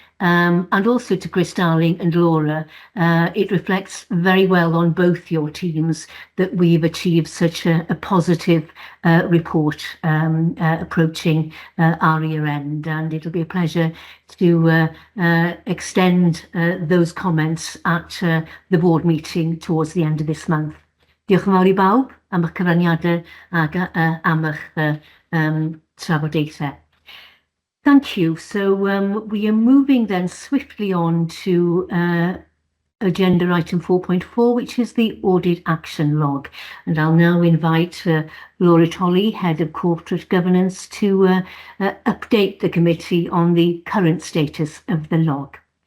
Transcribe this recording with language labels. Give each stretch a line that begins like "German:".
English: and also to Chris Darling and Laura. It reflects very well on both your teams that we've achieved such a positive report approaching our year end, and it'll be a pleasure to extend those comments at the board meeting towards the end of this month.
Welsh: Diolch yn fawr I bawb am eich cyfraniadau ac am eich trafodaethau.
English: Thank you. So we are moving then swiftly on to agenda item 4.4, which is the audit action log. And I'll now invite Laura Tolley, Head of Corporate Governance, to update the committee on the current status of the log.